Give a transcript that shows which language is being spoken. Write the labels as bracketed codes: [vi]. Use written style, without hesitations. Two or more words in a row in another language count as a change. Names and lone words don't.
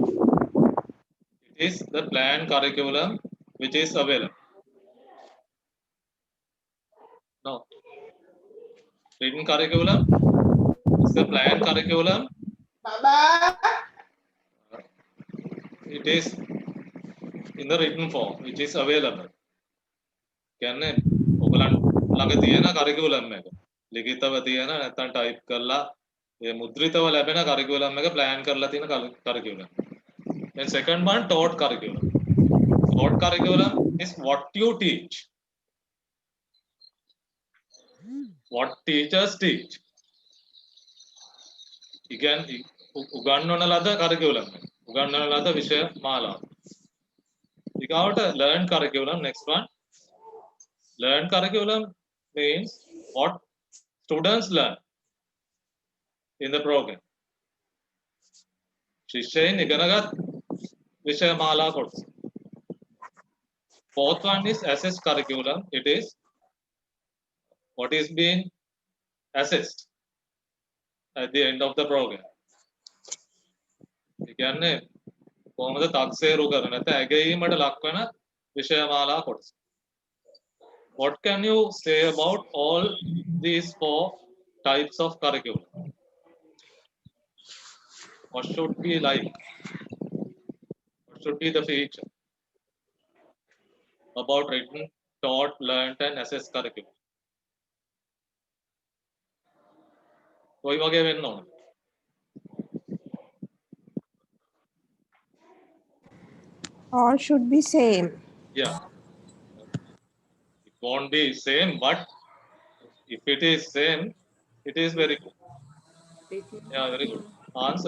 [en] It is the planned curriculum which is available. No, written curriculum is the planned curriculum. It is in the written form, which is available. [si] කියන්නේ ඔයගලන් ළඟ තියෙන curriculum එක. ලිඛිතව තියෙන නැත්නම් type කරලා ඒ මුද්‍රිතව ලැබෙන curriculum එක plan කරලා තියෙන curriculum. [en] Then second one, taught curriculum. Taught curriculum is what you teach. What teachers teach. [si] උගන්වන ලද curriculum. උගන්වන ලද විෂය මාලාව. [en] You got to learn curriculum. Next one. Learn curriculum means what students learn in the program. [si] ශිෂ්‍යයන් ඉගෙනගත් විෂය මාලා කොටස. [en] Fourth one is assessed curriculum. It is what is being assessed at the end of the program. [si] ඒ කියන්නේ කොහොමද තක්සේරු කරන නැත්නම් ඇගයීමට ලක්වන විෂය මාලා කොටස. [en] What can you say about all these four types of curriculum? What should be like? What should be the feature about written, taught, learnt and assessed curriculum? [si] කොයි වගේ වෙන්න ඕනද? [en] All should be same. Yeah. It won't be same, but if it is same, it is very good. Yeah, very good answer.